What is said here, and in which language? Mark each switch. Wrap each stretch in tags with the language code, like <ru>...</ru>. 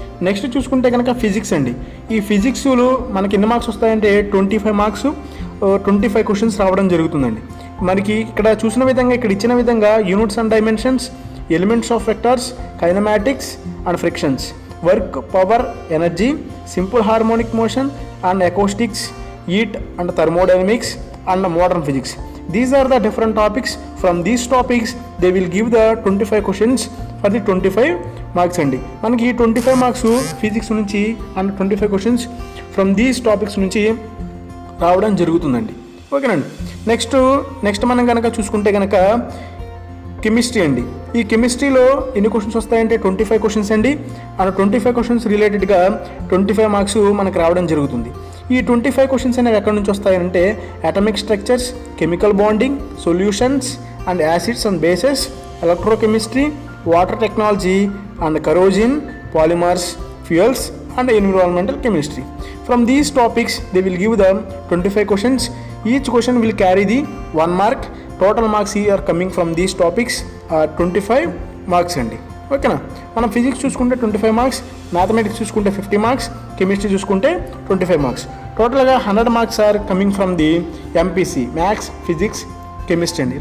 <te>Next చూసుకుంటే కనుక physics అండి. ఈ ఫిజిక్స్లో మనకి ఎన్ని మార్క్స్ వస్తాయంటే 25 మార్క్స్, 25 క్వశ్చన్స్ రావడం జరుగుతుందండి. మనకి ఇక్కడ చూసిన విధంగా, ఇక్కడ ఇచ్చిన విధంగా units and dimensions, elements of vectors, kinematics and frictions, work, power, energy, simple harmonic motion and acoustics, heat and thermodynamics and modern physics.</te> <en>These are the different topics. From these topics they will give the 25 questions for the 25 marks అండి.</en> <te>మనకి 25 marks physics నుంచి and 25 questions</te> <en>from these topics</en> <te>నుంచి రావడం జరుగుతుందండి. ఓకేనండి. Next మనం కనుక చూసుకుంటే కనుక కెమిస్ట్రీ అండి. ఈ కెమిస్ట్రీలో ఎన్ని క్వశ్చన్స్ వస్తాయంటే 25 క్వశ్చన్స్ అండి. అండ్ 25 క్వశ్చన్స్ రిలేటెడ్గా 25 మార్క్స్ మనకు రావడం జరుగుతుంది. ఈ 25 క్వశ్చన్స్ అనేవి ఎక్కడి నుంచి వస్తాయంటే atomic structures, chemical bonding, solutions and acids and bases, electrochemistry, water technology and కరోజిన్, polymers, fuels and environmental chemistry.</te> <en>From these topics they will give them 25 questions. Each question will carry the 1 mark. Total marks here are coming from these topics are 25 marks అండి.</en> <te>ఓకేనా. మనం physics చూసుకుంటే 25 marks, mathematics చూసుకుంటే 50 marks, chemistry చూసుకుంటే 25 marks.</te> <en>టోటల్గా 100 marks are coming from the MPC maths, physics, chemistry అండి.</en>